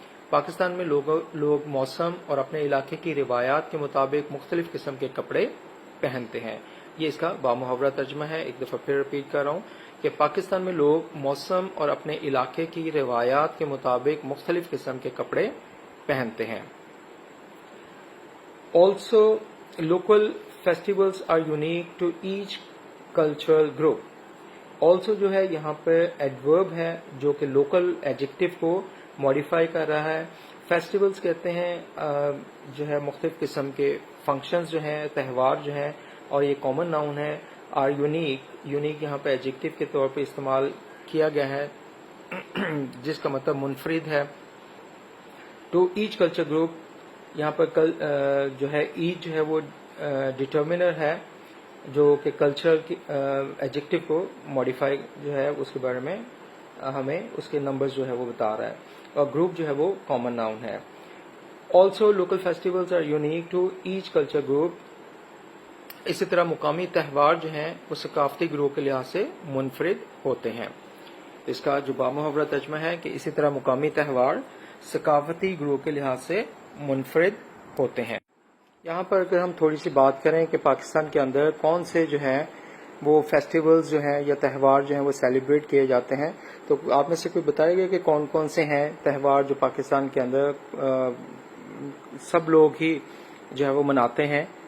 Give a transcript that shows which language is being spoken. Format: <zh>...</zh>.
<ur>پاکستان میں لوگ موسم اور اپنے علاقے کی روایات کے مطابق مختلف قسم کے کپڑے پہنتے ہیں. یہ اس کا بامحاورہ ترجمہ ہے. ایک دفعہ پھر رپیٹ کر رہا ہوں کہ پاکستان میں لوگ موسم اور اپنے علاقے کی روایات کے مطابق مختلف قسم کے کپڑے پہنتے ہیں.</ur> <en>Also, local festivals are unique to each cultural group.</en> <ur>Also جو ہے یہاں پہ ایڈورب ہے جو کہ لوکل ایڈجیکٹو کو ماڈیفائی کر رہا ہے. فیسٹیولز کہتے ہیں جو ہے مختلف قسم کے فنکشنز جو ہیں، تہوار جو ہیں، اور یہ کامن ناؤن ہے. آر یونیک یہاں پہ ایڈجیکٹو کے طور پہ استعمال کیا گیا ہے جس کا مطلب منفرد ہے.</ur> <en>to each culture group,</en> <ur>یہاں پر جو ہے ایچ جو ہے وہ ڈٹرمنر ہے جو کہ کلچر کی ایڈجیکٹو کو ماڈیفائی جو ہے اس کے بارے میں ہمیں اس کے نمبرز جو ہے وہ بتا رہا ہے، اور گروپ جو ہے وہ کامن ناؤن ہے.</ur> <en>Also local festivals are unique to each culture group.</en> <ur>اسی طرح مقامی تہوار جو ہیں وہ ثقافتی گروہ کے لحاظ سے منفرد ہوتے ہیں. اس کا جو بامحاورہ ترجمہ ہے کہ اسی طرح مقامی تہوار ثقافتی گروہ کے لحاظ سے منفرد ہوتے ہیں. یہاں پر اگر ہم تھوڑی سی بات کریں کہ پاکستان کے اندر کون سے جو ہیں وہ فیسٹیولز جو ہیں یا تہوار جو ہیں وہ سیلیبریٹ کیے جاتے ہیں، تو آپ میں سے کوئی بتائے گا کہ کون کون سے ہیں تہوار جو پاکستان کے اندر سب لوگ ہی جو ہے وہ مناتے ہیں.</ur>